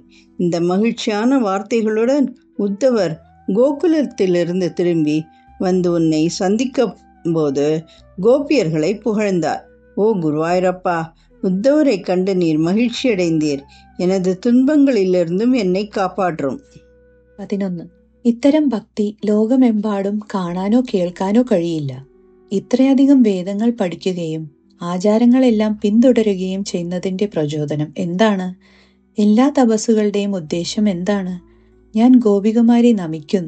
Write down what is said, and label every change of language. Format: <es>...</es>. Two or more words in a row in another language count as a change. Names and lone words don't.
<ta>இந்த மகிழ்ச்சியான வார்த்தைகளுடன் உத்தவர் கோகுலத்திலிருந்து திரும்பி வந்து உன்னை சந்திக்க போது கோபியர்களை புகழ்ந்தார். ஓ குருவாயூரப்பா, உத்தவரை கண்டு நீர் மகிழ்ச்சியடைந்தீர். எனது துன்பங்களிலிருந்தும் என்னை കാപ്പാற்றும். 11.</ta> <ml>ഇത്തരം ഭക്തി ലോകമെമ്പാടും കാണാനോ കേൾക്കാനോ കഴിയില്ല. ഇത്രയധികം വേദങ്ങൾ പഠിക്കുകയും ആചാരങ്ങളെല്ലാം പിന്തുടരുകയും ചെയ്യുന്നതിന്റെ പ്രചോദനം എന്താണ്? എല്ലാ തപസ്സുകളുടെയും ഉദ്ദേശം എന്താണ്? ഞാൻ ഗോപികമാരെ നമിക്കുന്നു.</ml>